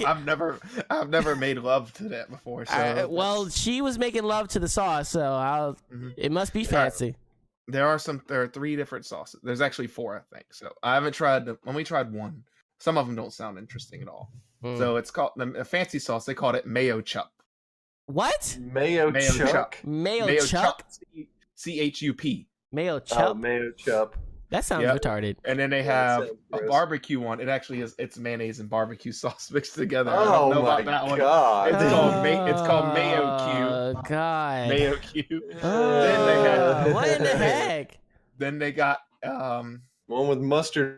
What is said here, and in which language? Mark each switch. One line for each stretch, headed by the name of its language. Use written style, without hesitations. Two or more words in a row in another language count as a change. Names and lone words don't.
English: I've never made love to that before. So well, she was making love to the sauce, so it must be fancy. There are 3 different sauces. There's actually 4, I think. So I haven't tried them. When we tried one, some of them don't sound interesting at all. So it's called a fancy sauce. They called it mayo chup. What? Mayo chup. Mayo chup. CHUP. Mayo chup. Mayo chup. That sounds retarded. And then they have a barbecue one. It actually is. It's mayonnaise and barbecue sauce mixed together. Oh, I don't know about that one. God. It's called Mayo Q. Oh God. Mayo Q. Then they have. What in the heck? Then they got one with mustard.